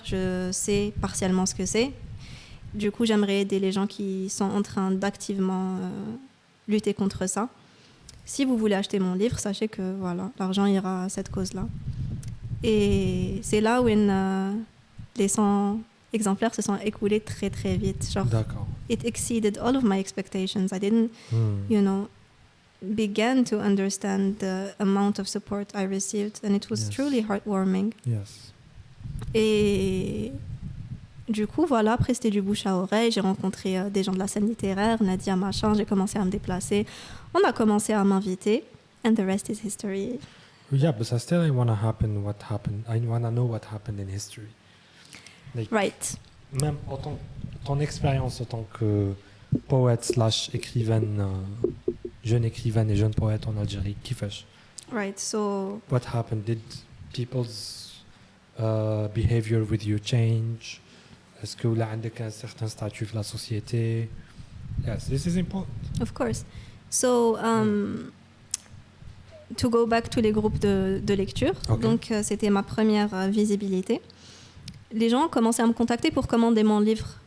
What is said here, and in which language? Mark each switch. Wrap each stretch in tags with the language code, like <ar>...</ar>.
<fr>Je sais partiellement ce que c'est. Du coup, j'aimerais aider les gens qui sont en train d'activement lutter contre ça. Si vous voulez acheter mon livre, sachez que voilà, l'argent ira à cette cause-là. Et c'est là où les 100 exemplaires se sont écoulés très très vite. Genre, d'accord.</fr> <en>It exceeded all of my expectations. I didn't, begin to understand the amount of support I received, and it was truly heartwarming. Yes.</en> <fr>Et du coup, voilà, après c'était du bouche à oreille. J'ai rencontré des gens de la scène littéraire, Nadia, machin. J'ai commencé à me déplacer. On a commencé à m'inviter,</fr> <en>and the rest is history. Yeah, but I still want to what happened. I want to know what happened in history. Like, Right.</en> <fr>Même ton expérience en tant que poète / écrivaine, jeune écrivaine et jeune poète en Algérie,</fr> <ar>kifash?</ar> <en>Right, so... What happened? Did people's behavior with you change?</en> <fr>Est-ce que vous avez un certain statut dans la société?</fr> <en>Yes, this is important. Of course. So, to go back to</en> <fr>les groupes de lecture, donc c'était ma première visibilité. Les gens commençaient à me contacter pour commander mon livre.</fr>